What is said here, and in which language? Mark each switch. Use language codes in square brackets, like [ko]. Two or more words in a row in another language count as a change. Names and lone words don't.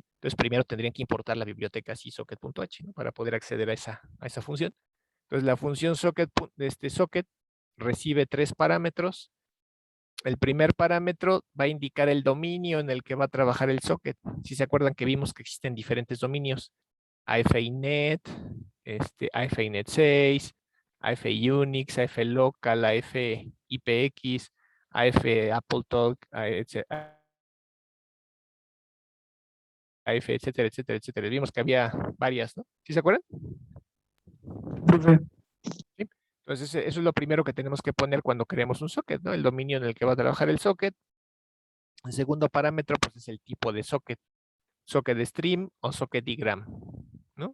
[es] Entonces primero tendrían que importar la biblioteca así socket.h, ¿no? Para poder acceder a esa función. Entonces la función socket, socket recibe 3 parámetros. El primer parámetro va a indicar el dominio en el que va a trabajar el socket. Si se acuerdan que vimos que existen diferentes dominios. AFINet, AFINet 6, AFI Unix, AF Local, AF IPX, AF AppleTalk, AF, etcétera, etcétera, etcétera. Vimos que había varias, ¿no? ¿Sí se acuerdan? Profe, ¿Sí? Entonces, eso es lo primero que tenemos que poner cuando creemos un socket, ¿no? El dominio en el que va a trabajar el socket. El segundo parámetro, pues, es el tipo de socket. [en] Socket stream [es] o [en] socket digram, [es] ¿no?